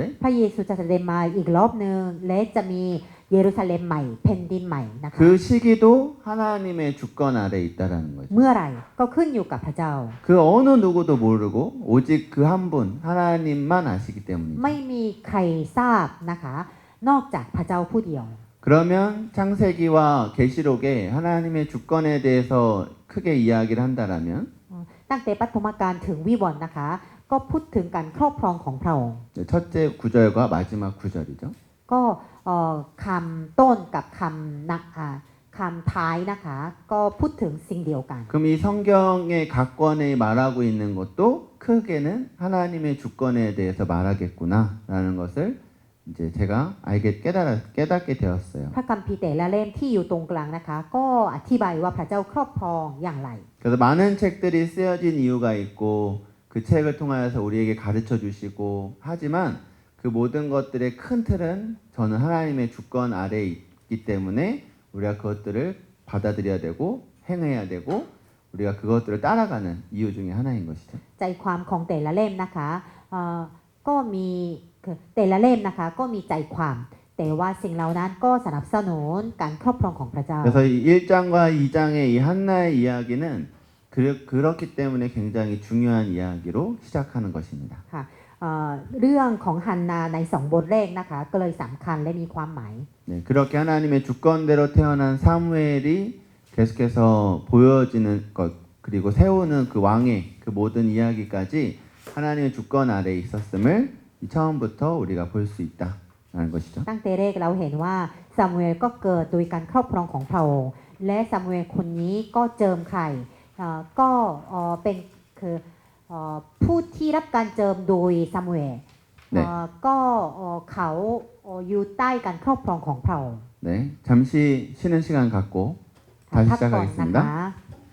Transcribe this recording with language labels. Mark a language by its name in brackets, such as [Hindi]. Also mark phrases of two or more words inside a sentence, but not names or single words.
[Thai] พระเยซูจะเสด็จมาอีกรอบหนึ่งและจะมีเยรูซาเล็มใหม่แผ่นดินใหม่นะคะ [Korean] 그 시기도 하나님의 주권 아래 있다라는 거죠. [Thai] เมื่อไหร่ก็ขึ้นอยู่กับพระเจ้า [Korean] 그 어느 누구도 모르고 오직 그 한 분 하나님만 아시기 때문이죠. [Thai] ไม่มีใครทราบนะคะ นอกจากพระเจ้าผู้เดียว [Korean] 그러면 창세기와 계시록에 하나님의 주권에 대해서 크게 이야기를 한다라면 [Thai] ตั้งแต่ปฐมกาลถึงวิวรณ์นะคะ ก็พูดถึงการครอบครองของพระองค์ [Korean] 첫째 구절과 마지막 구절이죠. [Thai] ก็คำต้นกับคำท้ายนะคะ ก็พูดถึงสิ่งเดียวกัน [Korean] 그럼 이 성경의 각권에 말하고 있는 것도 크게는 하나님의 주권에 대해서 말하겠구나라는 것을 이제 제가 깨닫게 되었어요. [Thai] พระคัมภีร์แต่ละเล่มที่อยู่ตรงกลางนะคะ ก็อธิบายว่าพระเจ้าครอบครองอย่างไร [Korean] 그래서 많은 책들이 쓰여진 이유가 있고 그 책을 통하여서 우리에게 가르쳐 주시고 하지만 그 모든 것들의 큰 틀은 저는 하나님의 주권 아래에 있기 때문에 우리가 그것들을 받아들여야 되고 행해야 되고 우리가 그것들을 따라가는 이유 중에 하나인 것이죠. [Thai] ใจความของแต่ละเล่มนะคะก็มีแต่ละเล่มนะคะ ก็มีใจความ แต่ว่าสิ่งเหล่านั้นก็สนับสนุนการครอบครองของพระเจ้า [Korean] 그래서 이 1장과 2장의 이 한나의 이야기는 그렇기 때문에 굉장히 중요한 이야기로 시작하는 것입니다. [Thai] ค่ะเรื่องของฮันนาใน2บทแรกนะคะ ก็เลยสำคัญและมีความหมาย [Korean] 네, 그렇게 하나님의 주권대로 태어난 사무엘이 계속해서 보여지는 것 그리고 세우는 그 왕의 그 모든 이야기까지 하나님의 주권 아래에 있었음을 처음부터 우리가 볼 수 있다라는 것이죠. [Thai] ตั้งแต่แรกเราเห็นว่าซามูเอลก็เกิดโดยการครอบครองของพระองค์และซามูเอลคนนี้ก็เจิมไข่ก็เป็นคือผู้ที่รับการเจิมโดยซามูเอลก็เขาอยู่ใต้การครอบครองของพระองค์ [Korean] 네, 잠시 쉬는 시간 갖고 다시 [Thai] พักก่อนนะ [Korean] 시작하겠습니다. [Thai] คะ